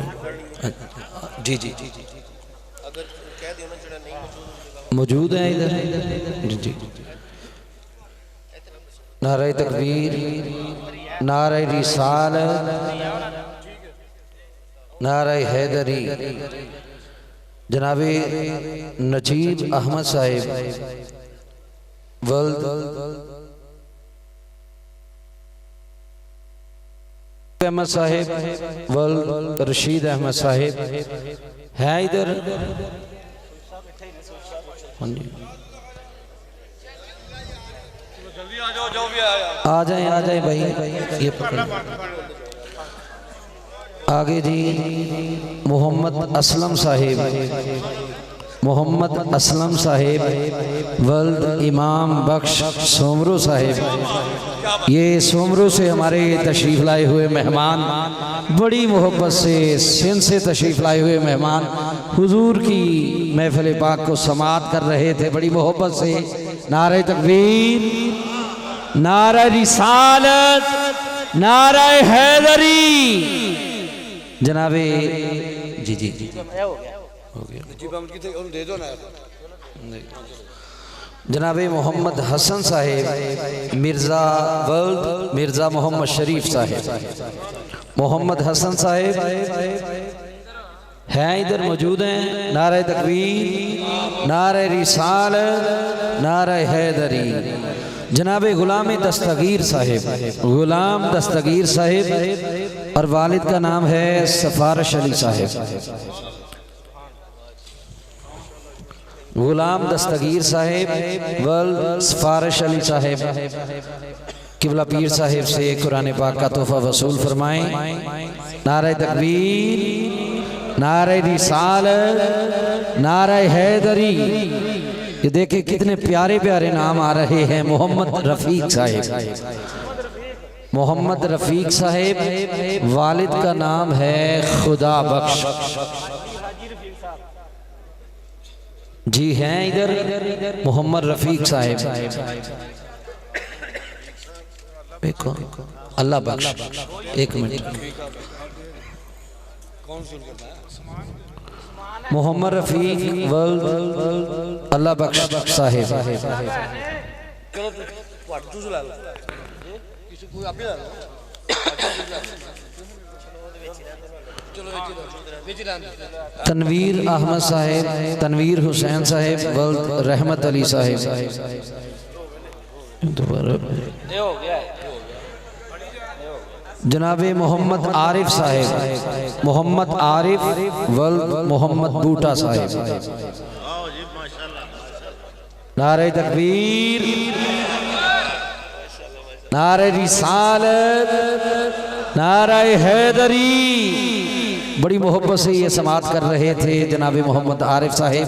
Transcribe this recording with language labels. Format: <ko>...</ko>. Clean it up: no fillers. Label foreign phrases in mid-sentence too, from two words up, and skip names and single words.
<ur>جی جی موجود ہے ادھر. جی جی. نعرۂ تکبیر، نعرۂ رسالت، نعرۂ حیدری. جنابِ نجیب احمد صاحب ولد احمد صاحب ولد رشید احمد صاحب ہے ادھر. آ جائے بھائی، یہ پکڑ. آگے جی محمد اسلم صاحب، محمد اسلم صاحب ولد امام بخش سومرو صاحب. یہ سومرو سے ہمارے تشریف لائے ہوئے مہمان، بڑی محبت سے سندھ سے تشریف لائے ہوئے مہمان حضور کی محفل پاک کو سماعت کر رہے تھے بڑی محبت سے. نعرۂ تکبیر، نعرۂ رسالت، نعرۂ حیدری. جنابِ جی جی جی جنابِ محمد حسن صاحب مرزا ولد مرزا محمد شریف صاحب. محمد حسن صاحب ہیں ادھر، موجود ہیں. نعرۂ تکبیر، نعرۂ رسالت، نعرۂ حیدری. جنابِ غلام دستگیر صاحب، غلام دستگیر صاحب اور والد کا نام ہے سفارش علی صاحب. غلام دستگیر صاحب ولد سفارش علی صاحب قبلہ پیر صاحب سے قرآن پاک کا تحفہ وصول فرمائیں. نعرۂ تکبیر، نعرۂ رسالت، نعرۂ حیدری. یہ دیکھے کتنے پیارے پیارے نام آ رہے ہیں. محمد رفیق صاحب، محمد رفیق صاحب والد کا نام ہے خدا بخش جی ہیں ادھر. محمد رفیق صاحب دیکھو، اللہ بخش. ایک منٹ, محمد رفیق ولد اللہ بخش صاحب. تنویر احمد صاحب، تنویر حسین صاحب ولد رحمت علی صاحب. جنابِ محمد عارف صاحب، محمد عارف ولد محمد بوٹا صاحب. نعرۂ تکبیر، نعرۂ رسالت، نعرۂ حیدری. بڑی محبت سے یہ سماعت کر رہے تھے جنابِ محمد عارف صاحب.</ur>